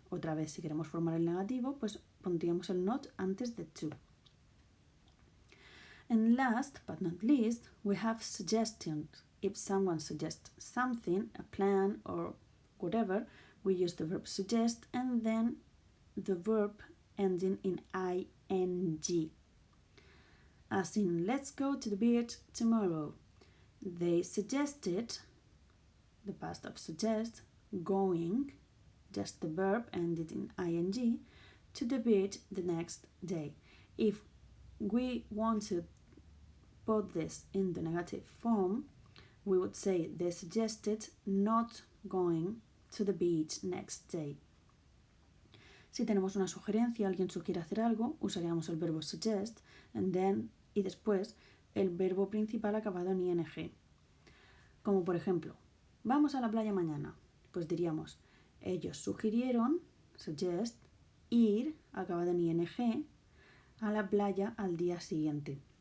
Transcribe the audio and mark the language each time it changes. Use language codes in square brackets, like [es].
[es] Otra vez, si queremos formar el negativo, pues pondríamos el not antes de to. [en] And last but not least, we have suggestions. If someone suggests something, a plan or whatever, we use the verb suggest and then the verb ending in ing. As in, let's go to the beach tomorrow. They suggested, the past of suggest, going, just the verb ended in ing, to the beach the next day. If we want to put this in the negative form, we would say they suggested not going to the beach next day. [es] Si tenemos una sugerencia, alguien sugiere hacer algo, usaríamos el verbo suggest [en] and then [es] y después el verbo principal acabado en ing. Como por ejemplo, vamos a la playa mañana. Pues diríamos, ellos sugirieron, suggest, ir, acabado en ing, a la playa al día siguiente.